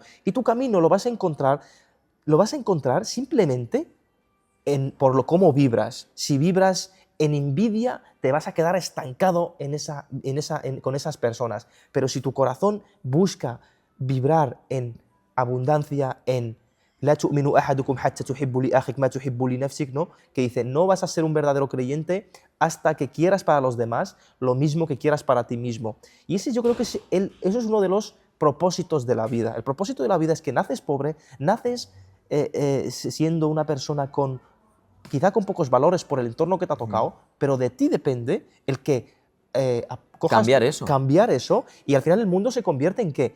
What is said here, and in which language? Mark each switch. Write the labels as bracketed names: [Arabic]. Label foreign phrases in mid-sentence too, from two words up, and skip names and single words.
[Spanish] Y tu camino lo vas a encontrar simplemente por cómo vibras. Si vibras en envidia, te vas a quedar estancado con esas personas. Pero si tu corazón busca vibrar en abundancia, en [Arabic] لا تؤمن أحدكم حتى تحب لأخيك ما تحب لنفسك, [Spanish] ¿no? Que dice, no vas a ser un verdadero creyente hasta que quieras para los demás lo mismo que quieras para ti mismo. Y ese yo creo que eso es uno de los propósitos de la vida. El propósito de la vida es que naces pobre, naces siendo una persona quizá con pocos valores por el entorno que te ha tocado, pero de ti depende el que cambiar eso, y al final el mundo se convierte en ¿qué?